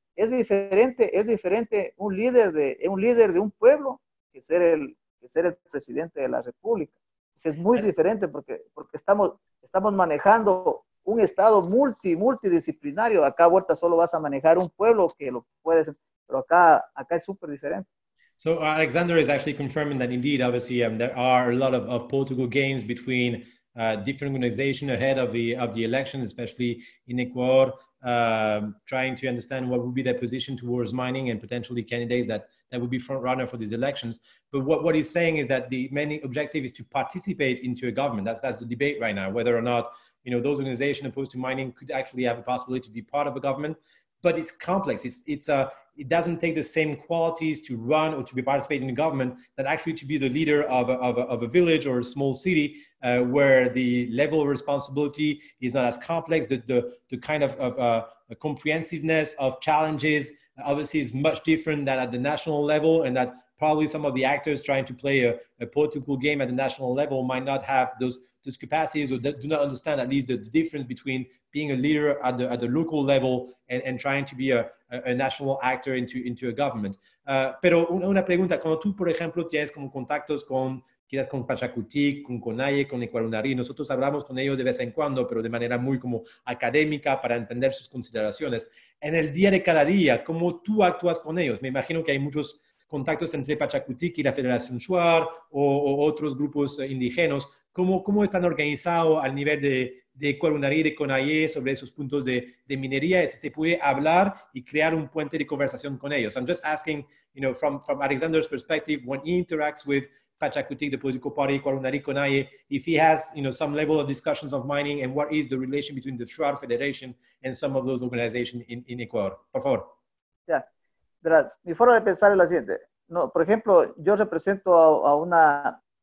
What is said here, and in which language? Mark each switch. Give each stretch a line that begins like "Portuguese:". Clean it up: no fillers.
Spanish: Es diferente un líder de un pueblo que ser el presidente de la República. Es muy diferente porque estamos manejando un estado multidisciplinario. Acá vuelta solo vas a manejar un pueblo que lo puedes, pero acá es súper diferente.
English: So Alexander is actually confirming that indeed, obviously, there are a lot of political games between different organizations ahead of the elections, especially in Ecuador, trying to understand what would be their position towards mining and potentially candidates that would be front runner for these elections. But what he's saying is that the main objective is to participate into a government. That's the debate right now, whether or not those organizations opposed to mining could actually have a possibility to be part of a government. But it's complex. It doesn't take the same qualities to run or to be participating in government that actually to be the leader of a village or a small city where the level of responsibility is not as complex. The kind of comprehensiveness of challenges obviously is much different than at the national level, and that probably some of the actors trying to play a political game at the national level might not have those capacities or do not understand at least the difference between being a leader at the local level and trying to be a national actor into a government.
Spanish: Pero una pregunta, cuando tú, por ejemplo, tienes como contactos quizás con Pachacutic, con CONAIE, con Ecuarunarí, nosotros hablamos con ellos de vez en cuando, pero de manera muy como académica para entender sus consideraciones. En el día de cada día, ¿cómo tú actúas con ellos? Me imagino que hay muchos contactos entre Pachacutic y la Federación Shuar o otros grupos indígenas. ¿Cómo están organizados al nivel de Ecuarunarí, de CONAIE sobre esos puntos de minería? Si se puede hablar y crear un puente de conversación con ellos.
English: I'm just asking, from Alexander's perspective, when he interacts with Pachacutic, the political party, Ecuarunarí, CONAIE, if he has, some level of discussions of mining and what is the relation between the Shuar Federation and some of those organizations in Ecuador.
Spanish: Por favor. Ya, verás, mi forma de pensar es la siguiente. No, por ejemplo, yo represento a una